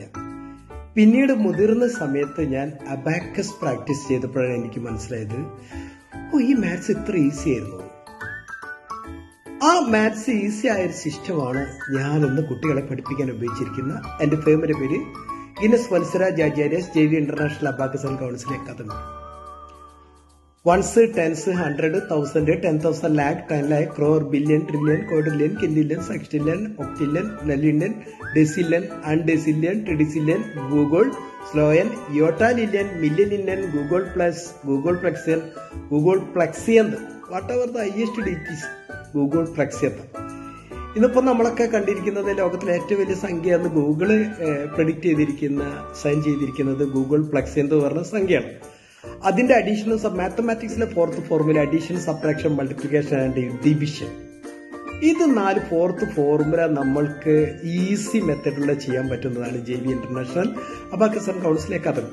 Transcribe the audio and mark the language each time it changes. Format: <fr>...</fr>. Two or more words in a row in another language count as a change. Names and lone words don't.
<ml>പിന്നീട് മുതിർന്ന സമയത്ത് ഞാൻ അബാക്കസ് പ്രാക്ടീസ് ചെയ്തപ്പോഴാണ് എനിക്ക് മനസ്സിലായത്, ഈ മാത്സ് ഇത്ര ഈസി ആയിരുന്നു. ആ മാത്സ് ഈസി ആയൊരു സിസ്റ്റമാണ് ഞാനൊന്ന് കുട്ടികളെ പഠിപ്പിക്കാൻ ഉപയോഗിച്ചിരിക്കുന്ന എൻ്റെ ഫേമിന്റെ പേര് ഗിന്നസ് വത്സരാജാചാര്യസ് JV ഇന്റർനാഷണൽ അബാക്കസ് ആൻഡ് കൗൺസിൽ അക്കാദമി.</ml> <en>ones, tens, 100, 1000, 10,000, lakh, 10 lakh, crore, billion, trillion, quadrillion, quintillion, sextillion, octillion, nillion, decillion, undecillion, tridecillion, Google, sloyan, yotalillion, millionillion, Google plus, Google plexian, Google plexian, whatever the highest it is, Google plexian.</en> <ml>ഇന്നിപ്പോൾ നമ്മളൊക്കെ കണ്ടിരിക്കുന്നത് ലോകത്തിലെ ഏറ്റവും വലിയ സംഖ്യയെന്ന് ഗൂഗിള് പ്രെഡിക്റ്റ് ചെയ്തിരിക്കുന്ന, സൈൻ ചെയ്തിരിക്കുന്നത് ഗൂഗിൾ പ്ലക്സ് എന്ന് പറഞ്ഞ സംഖ്യയാണ്. അതിന്റെ അഡീഷൻ, മാത്തമാറ്റിക്സിലെ 4th</ml> <en>formula addition, subtraction, multiplication and division.</en> <ml>ഇത് 4th ഫോർമുല നമ്മൾക്ക് ഈസി മെത്തഡിലൂടെ ചെയ്യാൻ പറ്റുന്നതാണ് JV ഇന്റർനാഷണൽ അബാക്കസ് ആൻഡ് കൗൺസിൽ അക്കാദമി.</ml>